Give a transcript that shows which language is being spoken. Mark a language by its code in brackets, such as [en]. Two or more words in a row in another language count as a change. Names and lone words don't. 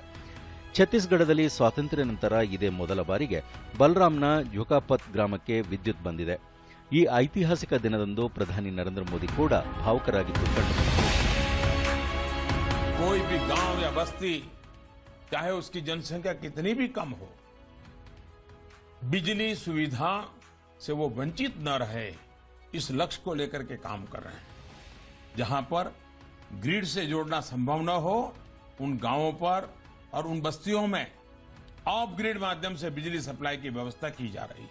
[kn] ಛತ್ತೀಸ್ಗಢದಲ್ಲಿ ಸ್ವಾತಂತ್ರ್ಯ ನಂತರ ಇದೇ ಮೊದಲ ಬಾರಿಗೆ ಬಲರಾಮ್ನ ಝುಕಾಪತ್ ಗ್ರಾಮಕ್ಕೆ ವಿದ್ಯುತ್ ಬಂದಿದೆ. ಈ ಐತಿಹಾಸಿಕ ದಿನದಂದು ಪ್ರಧಾನಿ ನರೇಂದ್ರ ಮೋದಿ ಕೂಡ ಭಾವುಕರಾಗಿದ್ದು ಕಂಡುಬಂದಿತು. [hi] कोई भी गांव या बस्ती, चाहे उसकी जनसंख्या कितनी भी कम हो, बिजली सुविधा से वो वंचित न रहे, इस लक्ष्य को लेकर के काम कर रहे हैं. जहां पर ग्रिड से जोड़ना संभव न हो, उन गांवों पर और उन बस्तियों में [en] off grid [hi] माध्यम से बिजली सप्लाई की व्यवस्था की जा रही है.